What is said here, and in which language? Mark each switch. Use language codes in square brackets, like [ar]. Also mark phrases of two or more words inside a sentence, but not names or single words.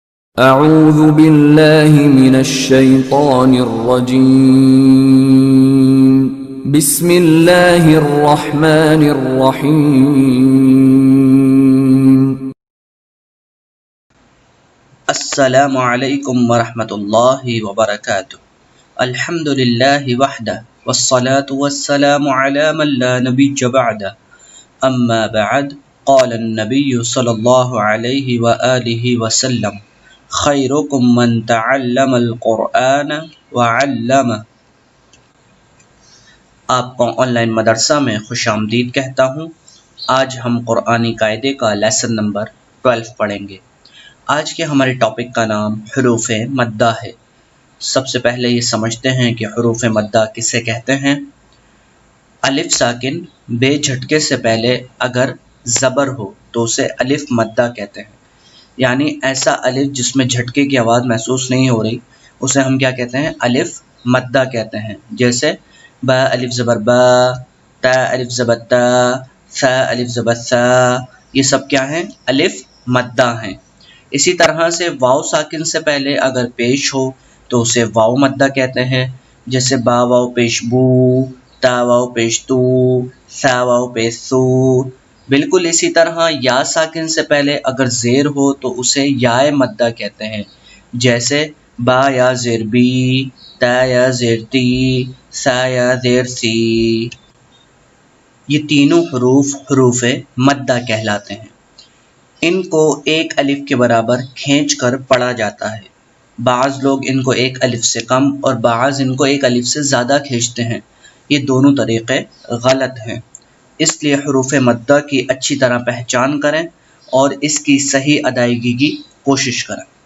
[ar] اعوذ باللہ من الشیطان الرجیم بسم اللہ الرحمن الرحیم السلام علیکم ورحمۃ اللہ وبرکاتہ۔ الحمد للہ وحدہ والصلاة والسلام علی من لا نبی بعدہ، اما بعد، قال النبی صلی اللہ علیہ وآلہ وسلم: خیرکم من تعلم القرآن وعلمہ۔ [ur] آپ کو آن لائن مدرسہ میں خوش آمدید کہتا ہوں۔ آج ہم قرآنی قاعدے کا [en] lesson number [ur] 12 پڑھیں گے۔ آج کے ہمارے ٹاپک کا نام حروف مدہ ہے۔ سب سے پہلے یہ سمجھتے ہیں کہ حروف مدہ کسے کہتے ہیں۔ الف ساکن بے جھٹکے سے پہلے اگر زبر ہو تو اسے الف مدہ کہتے ہیں، یعنی ایسا الف جس میں جھٹکے کی آواز محسوس نہیں ہو رہی اسے ہم کیا کہتے ہیں؟ الف مدہ کہتے ہیں۔ جیسے با الف زبر با، تا الف زبر تا، ثا الف زبر ثا، یہ سب کیا ہیں؟ الف مدہ ہیں۔ اسی طرح سے واو ساکن سے پہلے اگر پیش ہو تو اسے واو مدہ کہتے ہیں، جیسے با واو پیش بو، تا واو پیش تو، ثا واو پیش سو۔ بالکل اسی طرح یا ساکن سے پہلے اگر زیر ہو تو اسے یائے مدہ کہتے ہیں، جیسے با یا زیر بی، تا یا زیر تی، ثا یا زیر سی۔ یہ تینوں حروف حروف مدہ کہلاتے ہیں۔ ان کو ایک الف کے برابر کھینچ کر پڑھا جاتا ہے۔ بعض لوگ ان کو ایک الف سے کم اور بعض ان کو ایک الف سے زیادہ کھینچتے ہیں۔ یہ دونوں طریقے غلط ہیں، اس لیے حروف مدہ کی اچھی طرح پہچان کریں اور اس کی صحیح ادائیگی کی کوشش کریں۔